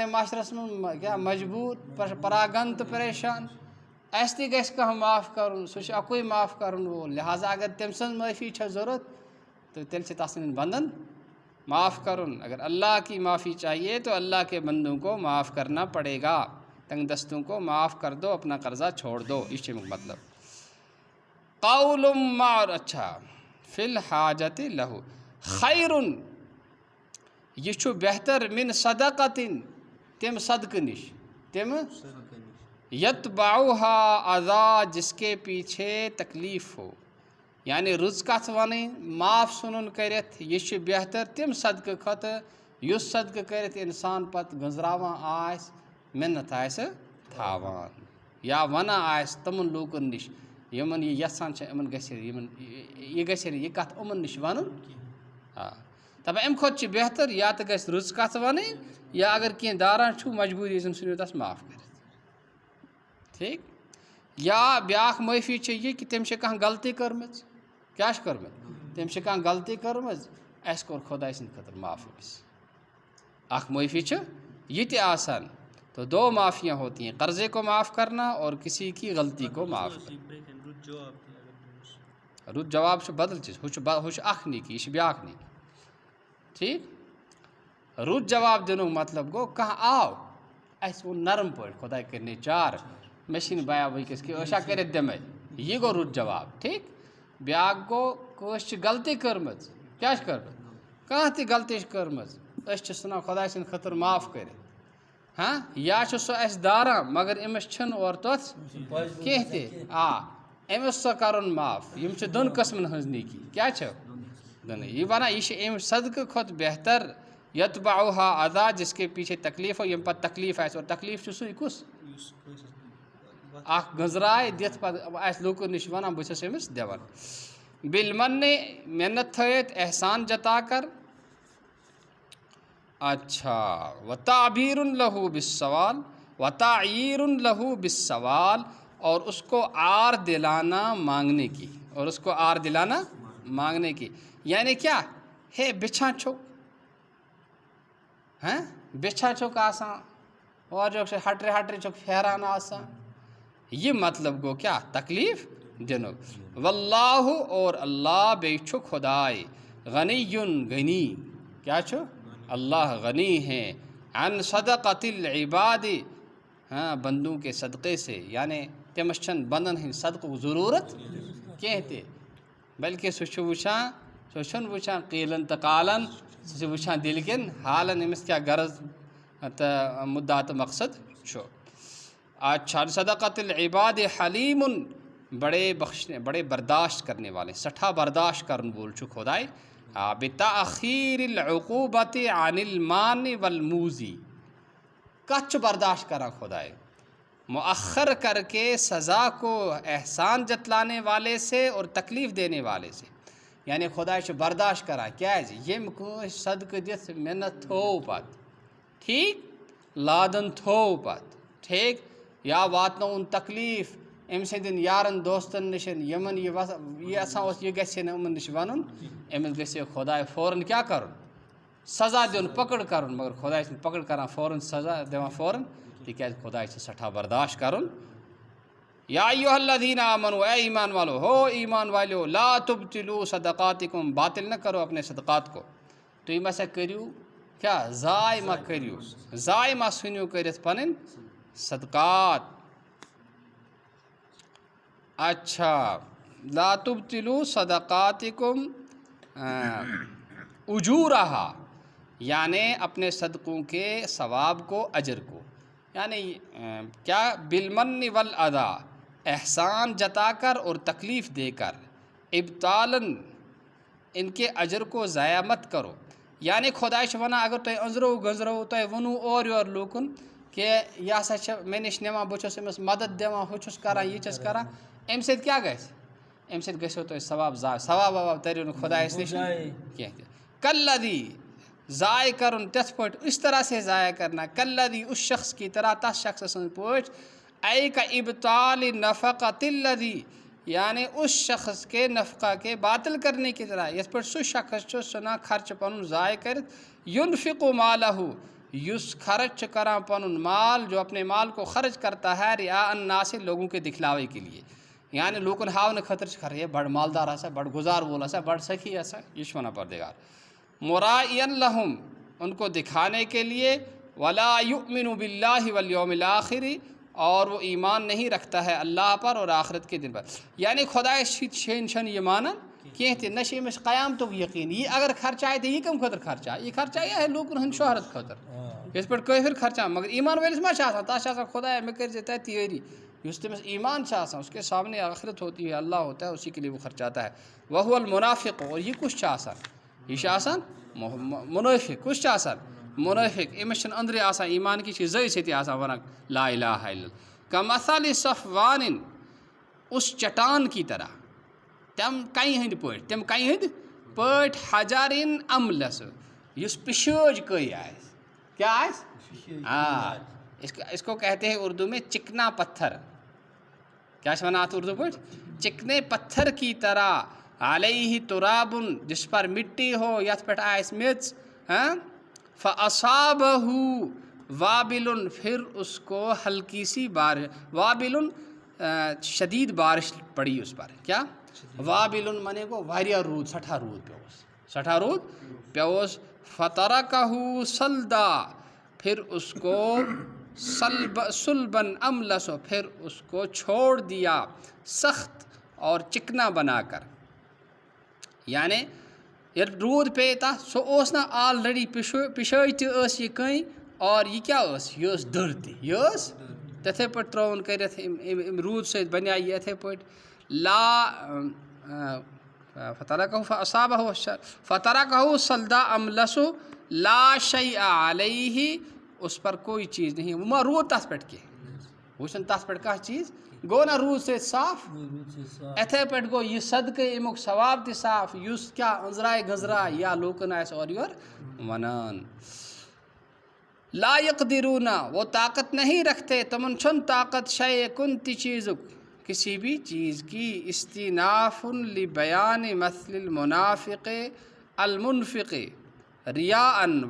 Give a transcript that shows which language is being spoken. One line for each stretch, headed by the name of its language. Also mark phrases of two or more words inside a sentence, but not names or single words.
Kashmiri: معاشرس منٛز کیٛاہ مجبوٗر پراگن تہٕ پریشان اَسہِ تہِ گژھِ کانٛہہ معاف کرُن سُہ چھُ اکُے معاف کرن وول لہٰذا اگر تٔمۍ سٕنٛز معٲفی چھےٚ ضوٚرتھ تو تیٚلہِ چھِ تس سٕنٛدٮ۪ن بندن معاف کرُن
Urdu: اگر اللہ کی معافی چاہیے تو اللہ کے بندوں کو معاف کرنا پڑے گا تنگ دستوں کو معاف کر دو اپنا قرضہ چھوڑ دو
Kashmiri: یہ چھُ امیُک مطلب قول اچھا
Arabic: فی الحاجت لہو خیرن
Kashmiri: یہ چھُ بہتر
Arabic: من صدقتن
Kashmiri: تمہِ صدقہٕ نِش تمہِ
Arabic: یتبعها اذى
Urdu: جس کے پیچھے تکلیف ہو
Kashmiri: یعنی رٕژ کتھ وَنٕنۍ معاف ژھٕنُن کٔرِتھ یہِ چھُ بہتر تمہِ صدقہٕ کھۄتہٕ یُس صدقہٕ کٔرِتھ اِنسان پتہٕ گٔنٛزراوان آسہِ مِنت آسہِ تھاوان یا ونان آسہِ تِمن لوٗکن نِش یِمن یہِ یژھان چھِ یِمن گژھِ یہِ گژھِ یہِ کتھ یِمن نِش وَنُن آ دپان اَمہِ کھۄتہٕ چھِ بہتر یا تہٕ گژھِ رٕژ کتھ وَنٕنۍ یا اگر کینٛہہ داران چھُو مجبوٗری زن ژھٕنِو تس معاف کٔرِتھ ٹھیٖک یا بیٛاکھ معٲفی چھِ یہِ کہِ تٔمۍ چھِ کانٛہہ غلطی کٔرمٕژ کیٛاہ چھِ کٔرمٕژ تٔمۍ چھِ کانٛہہ غلطی کٔرمٕژ اَسہِ کوٚر خۄداے سٕنٛدِ خٲطرٕ معاف أمِس اکھ معٲفی چھِ یہِ تہِ آسان
Urdu: تو دو معافیاں ہوتی ہیں قرضے کو معاف کرنا
Kashmiri: اور کسی کی غلطی کو معاف کرنا رُت جواب چھُ بدل چیٖز ہُہ چھُ اکھ نیکی یہِ چھِ بیٛاکھ نیکی ٹھیٖک رُت جواب دِنُک مطلب گوٚو کانٛہہ آو اَسہِ ووٚن نرم پٲٹھۍ خۄداے کٔرِنَے چار مےٚ چھِنہٕ بیا وٕنۍکٮ۪س کہِ عٲشا کٔرِتھ دِمَے یہِ گوٚو رُت جواب ٹھیٖک بیٛاکھ گوٚو کٲنٛسہِ چھِ غلطی کٔرمٕژ کیٛاہ چھِ کٔرمٕژ کانٛہہ تہِ غلطی چھِ کٔرمٕژ أسۍ چھِ ژھٕنان خۄداے سٕنٛدِ خٲطرٕ معاف کٔرِتھ ہاں یا چھُ سُہ اَسہِ داران مگر أمِس چھِنہٕ اورٕ تَتھ کینٛہہ تہِ آ أمِس سۄ کَرُن معاف یِم چھِ دۄن قٕسمَن ہٕنٛز نیکی کیٛاہ چھِ دۄنٕے یہِ وَنان یہِ چھِ اَمہِ صدقہٕ کھۄتہٕ بہتر
Arabic: یتبعها اذى
Urdu: جس کے پیچھے تکلیف ہو
Kashmiri: ییٚمہِ پتہٕ تکلیٖف آسہِ اور تکلیٖف چھُ سُے کُس اکھ گٔنٛزراے دِتھ پتہٕ آسہِ لوٗکن نِش وَنان بہٕ چھُس أمِس دِوان
Urdu: بالمنِ
Kashmiri: محنت تھٲیِتھ
Urdu: احسان جتا کر اچھا
Arabic: وتعبیر لہو بالسوال وتعیر لہو بالسوال
Urdu: اور اس کو آر دلانا مانگنے کی اور اس کو آر دلانا مانگنے کی یعنی کیا ہے
Kashmiri: بِچھان چھُکھ ہاں بِچھان چھُکھ آسان اورٕ یورٕ چھِ ہٹرِ ہٹرِ چھُکھ پھیران آسان یہ مطلب گوٚو کیٛاہ تکلیٖف دِنُک واللہ اور اللہ بیٚیہِ چھُ خۄداے غنیٌ غنی کیٛاہ چھُ
Urdu: اللہ غنی ہے
Arabic: عن صدقۃ العباد
Urdu: ہاں بندوں کے صدقے سے
Kashmiri: یعنی تٔمِس چھَنہٕ بنٛدن ہٕنٛدۍ صدقُک ضروٗرت کینٛہہ تہِ بلکہِ سُہ چھُ وٕچھان سُہ چھُنہٕ وٕچھان قیٖلن تہٕ قالن سُہ چھُ وٕچھان دِلہِ کٮ۪ن حالن أمِس کیٛاہ غرض تہٕ مُدا تہٕ مقصد چھُ اچھا
Arabic: صدقۃ العباد
Kashmiri: حلیم
Urdu: بڑے برداشت کرنے والے
Kashmiri: سٹھا برداشت کرن وول چھُ خۄداے
Arabic: بتاخیر العقوبۃ عن المان والموزی
Urdu: کچھ برداشت کرا خدائے مؤخر کر کے سزا کو احسان جتلانے والے سے اور تکلیف دینے والے سے، یعنی
Kashmiri: خدائے چھ برداشت کران کیازِ یم کٲنٛسہِ صدقہ دِتھ محنت تھوو پتہٕ ٹھیک لادن تھوو پتہٕ ٹھیک یا واتنووُن تکلیف أمۍ سٕنٛدٮ۪ن یارن دوستن نِشن یمن یہ یژھان اوس یہ گژھِ نہٕ یِمن نِش ونُن أمِس گژھِ خدائے فوراً کیٛاہ کرُن سزا دیُن پکڑ کرُن، مگر خدائے چھُنہٕ پکڑ کران فوراً سزا دِوان فوراً تِکیٛازِ خدائے چھِ سٮ۪ٹھاہ برداشت کرُن۔
Arabic: یا ایھا الذین آمنوا
Urdu: اے ایمان والو
Kashmiri: ہو ایمان والیو
Arabic: لا تبطلوا صدقاتکم
Urdu: باطل نہ کرو اپنے صدقات کو،
Kashmiri: تُہۍ ما سا کٔرِو کیٛاہ ضایع ما کٔرِو ضایع ما ژھٕنِو کٔرِتھ پنٕنۍ صدقات۔
Urdu: اچھا
Arabic: لا تبطلوا صدقاتکم اجورہا
Urdu: یعنی اپنے صدقوں کے ثواب کو اجر کو، یعنی کیا
Arabic: بالمن والادا
Urdu: احسان جتا کر اور تکلیف دے کر، ابطالاً ان کے اجر کو ضائع مت کرو، یعنی
Kashmiri: خدائے چھُ ونان اگر تُہۍ أنٛزرو گٔنٛزرو تۄہہِ ووٚنوُ اورٕ یورٕ لوٗکن کہ یہِ ہسا چھِ مےٚ نِش نِوان بہٕ چھُس أمِس مدد دِوان ہُہ چھُس کران یہِ چھُس کران، اَمہِ سۭتۍ کیٛاہ گژھِ اَمہِ سۭتۍ گژھیو تۄہہِ ثواب ضایع، ثواب وواب تٔرِو نہٕ خدایَس نِش کینٛہہ تہِ۔ کلذی ضائع کرُن تِتھ پٲٹھۍ
Urdu: اس طرح سے ضائع کرنا کلذی اس شخص کی طرح
Kashmiri: تس شخص سٕنٛدۍ پٲٹھۍ
Urdu: اے کا
Arabic: ابطال نفقۃ الذی
Urdu: یعنی اس شخص کے نفقہ کے باطل کرنے کی طرح،
Kashmiri: یِتھ پٲٹھۍ سُہ شخص چھُ ژھٕنان خرچہ پنُن ضائع کٔرِتھ
Arabic: ينفق مالہ
Kashmiri: یُس خرچ چھُ کران پنُن مال
Urdu: جو اپنے مال کو خرچ کرتا ہے
Arabic: رعاء الناس
Urdu: لوگوں کے دکھلاوے کے لیے، یعنی
Kashmiri: لوٗکن ہاونہٕ خٲطرٕ چھِ خرچ ہے بڑٕ مالدار ہسا بڑٕ گُزار وول ہسا بڑٕ سخی ہسا، یہِ چھُ ونان پروردگار
Arabic: مُرائین لہم
Urdu: ان کو دکھانے کے لیے،
Arabic: ولا یؤمن باللہ والیوم الآخر
Urdu: اور وہ ایمان نہیں رکھتا ہے اللہ پر اور آخرت کے دن پر، یعنی
Kashmiri: خدائے چھنہٕ یہِ مانان کینٛہہ تہِ نہ چھِ أمِس قیامتُک یقیٖن، یہِ اگر خرچایہِ تہٕ یہِ کَمہِ خٲطرٕ خرچایہِ، یہِ خرچایہِ ہے لوٗکن ہٕنٛدِ شہرت خٲطرٕ یِتھ پٲٹھۍ کٲفِر خرچان، مگر ایمان وٲلِس ما چھِ آسان تَس چھِ آسان خدایا مےٚ کٔرۍ زِ تَتہِ یٲری، یُس تٔمِس ایمان چھِ آسان
Urdu: اس کے سامنے آخرت ہوتی ہے اللہ ہوتا ہے اسی کے لیے وہ خرچاتا ہے۔
Arabic: وہو المنافق
Kashmiri: اور یہ کُس چھُ آسان یہ چھُ آسان منٲفق، کُس چھُ آسان منٲفق، أمِس چھِنہٕ أنٛدرٕ آسان ایمان کی چھِ زٲہۍ سۭتی آسان ونان
Arabic: لا الہ الا اللہ کمثل صفوان
Urdu: اس چٹان کی طرح،
Kashmiri: تم کنہِ ہٕنٛدۍ پٲٹھۍ تِم کنہِ ہٕنٛدۍ پٲٹھۍ
Arabic: حجرن املس
Kashmiri: یُس پِشٲج کٔہۍ آسہِ کیٛاہ
Urdu: آسہِ اس کو کہتے ہیں اردو میں چکنا پتھر،
Kashmiri: کیا چھِ ونان اتھ اردو پٲٹھۍ
Urdu: چکنے پتھر کی طرح
Arabic: علیہ ترابن
Urdu: جس پر مٹی ہو
Kashmiri: یتھ پٮ۪ٹھ آسہِ میٚژ
Arabic: فاصابہ وابل
Urdu: پھر اس کو ہلکی سی بارش، وابل شدید بارش پڑی اس پر، کیا وابل
Kashmiri: مانے گو واریاہ روٗد سٮ۪ٹھاہ روٗد پیوس
Arabic: فترکہ سلدا
Urdu: پھر اس کو
Arabic: سلبن املس
Urdu: پھر اس کو چھوڑ دیا سخت اور چکنا بنا کر، یعنی
Kashmiri: ییٚلہِ روٗد پیٚیہِ تَتھ سُہ اوس نہ آلریڈی پِشٲج تہِ ٲس یہِ کٔنۍ اور یہِ کیٛاہ ٲس یہِ ٲس دٔر تہِ، یہِ ٲس تِتھَے پٲٹھۍ ترٛووُن کٔرِتھ أمۍ روٗد سۭتۍ بنے یہِ یِتھَے پٲٹھۍ
Arabic: فترکہ سلدا املس لا شیء علیہ
Urdu: اس پر کوئی چیز نہیں،
Kashmiri: وہ ما روٗد تَتھ پٮ۪ٹھ کینٛہہ، وٕچھُن تَتھ پٮ۪ٹھ کانٛہہ چیٖز گوٚو نہ روٗد سۭتۍ صاف، یِتھَے پٲٹھۍ گوٚو یہِ صدقہٕ امیُک ثواب تہِ صاف یُس کیٛاہ أنٛزراے گٔنٛزراے یا لوٗکن آسہِ اورٕ یورٕ ونان۔
Arabic: لا یقدرون
Urdu: وہ طاقت نہیں رکھتے،
Kashmiri: تمن چھُنہٕ طاقت شے کُنہِ تہِ چیٖزُک
Urdu: کسی بھی چیز کی،
Arabic: استیناف لبیان مثل المنافق المنفق ریاء